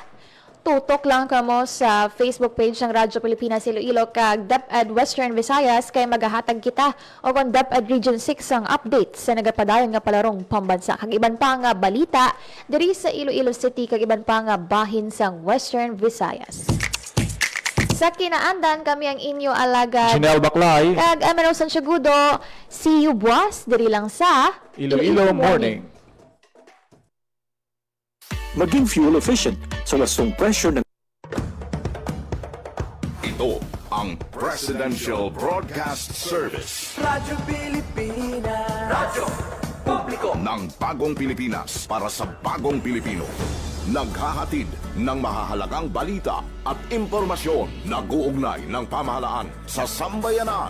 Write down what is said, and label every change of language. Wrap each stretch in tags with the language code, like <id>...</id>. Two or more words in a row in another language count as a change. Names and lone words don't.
<hil>Tutok lang kamo sa</hil> <en>Facebook page</en> <hil>ng Radyo Pilipinas Iloilo kag DepEd Western Visayas kay magahatag kita o kung DepEd Region 6 ang update sa nagapadayon nga palarong pambansa. Kag iban pa nga balita diri sa Iloilo City kag iban pa nga bahin sang Western Visayas. Sa kinaandan kami ang inyo alagad Chanel Baklay, kag Amaro Santiagudo.</hil> <en>See you</en> <hil>buwas diri lang sa Iloilo Morning.</hil> <tl>Maging fuel efficient sa wastong presyo ng Ito ang Presidential Broadcast Service Radyo Pilipinas. Radyo Publiko. ng Bagong Pilipinas para sa Bagong Pilipino. Naghahatid ng mahahalagang balita at impormasyon na guugnay ng pamahalaan sa sambayanan.</tl>